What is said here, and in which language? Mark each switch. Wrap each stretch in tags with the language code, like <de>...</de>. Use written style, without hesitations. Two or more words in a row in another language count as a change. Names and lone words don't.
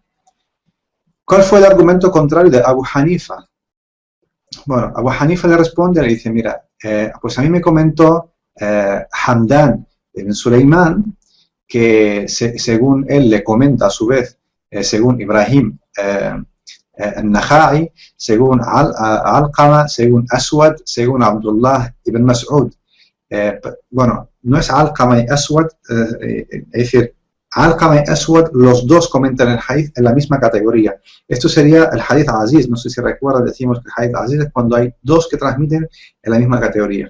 <es>¿Cuál fue el argumento contrario de Abu Hanifa? Bueno, Abu Hanifa le responde, le dice, mira, pues a mí me comentó Hamdan ibn Sulaiman, que según él le comenta a su vez, según Ibrahim al-Nakhai, según Alqama, según Aswad, según Abdullah ibn Mas'ud. Bueno, no es Alqama y Aswad, es decir, Alqama y Aswad, los dos comentan el hadith en la misma categoría. Esto sería el hadith aziz, no sé si recuerdan, decimos que el hadith aziz es cuando hay dos que transmiten en la misma categoría.</es>